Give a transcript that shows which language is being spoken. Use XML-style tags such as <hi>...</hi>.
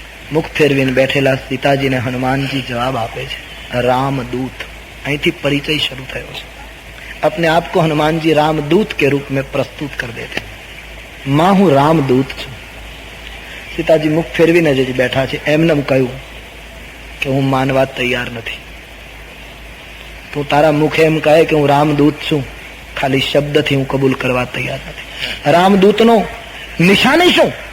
<gu>મુખ ફેરવીને બેઠેલા સીતાજીને હનુમાનજી જવાબ આપે છે, रामदूत. અહીંથી પરિચય શરૂ થયો છે.</gu> <hi>अपने आप को हनुमान जी रामदूत के रूप में प्रस्तुत कर देते.</hi> <gu>मां હું रामदूत છું. સીતાજી મુખ ફેરવીને જ બેઠા છે. એમને કહ્યું કે હું માનવા તૈયાર નથી. તું તારા મુખે એમ કહે કે હું રામદૂત છું, ખાલી શબ્દથી હું કબૂલ કરવા તૈયાર નથી. રામદૂતનો નિશાની શું?</gu>